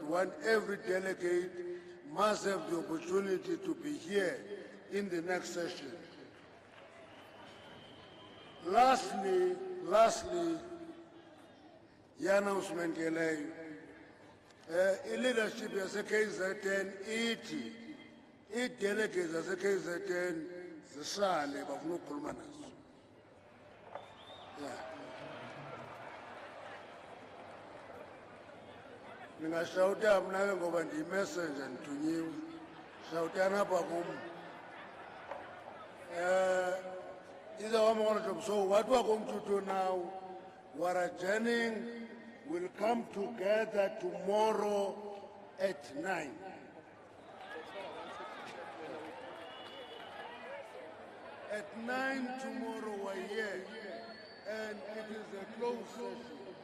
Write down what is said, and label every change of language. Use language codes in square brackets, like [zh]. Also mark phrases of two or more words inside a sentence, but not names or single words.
[en] Every delegate must have the opportunity to be here in the next session. Lastly, the announcement, [zu] I-leadership yase-KZN ithi i-delegates zase-KZN zisale bafuna ukukhuluma nazo. [en] Yeah. [xh] Ningashawuta mna ke ngoba ndiyi-messenger ndithunyiwe. Shawutani apha kum. [en] These are one more job. So what we are going to do now, we are adjourning. We'll come together tomorrow at 9. At 9 tomorrow we're here, and it is a closed session.